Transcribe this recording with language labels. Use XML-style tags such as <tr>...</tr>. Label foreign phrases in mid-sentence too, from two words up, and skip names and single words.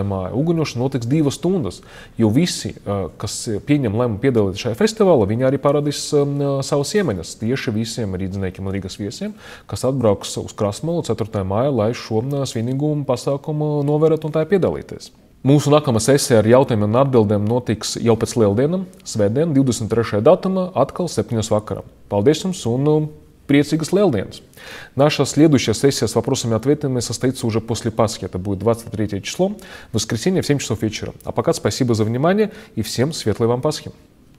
<lv>mājā uguņošana notiks 2 stundas, jo visi, kas pieņem lēmumu piedalīties šajā festivālā, viņi arī parādīs savas iemaņas tieši visiem rīdzniekiem un Rīgas viesiem, kas atbrauks uz Krasmalu 4. mājā, lai šo svinīgumu pasākumu novērot un tā piedalīties. Mūsu nākamā sesija ar jautājumiem un atbildēm notiks jau pēc Lieldienām, svētdien, 23. datumā, atkal 7. vakarā. Paldies jums un</lv> <ru>приятных Лейлденс. Наша следующая сессия с вопросами и ответами состоится уже после Пасхи. Это будет 23 число, воскресенье в 7 часов вечера. А пока спасибо за внимание и всем светлой вам Пасхи.</ru>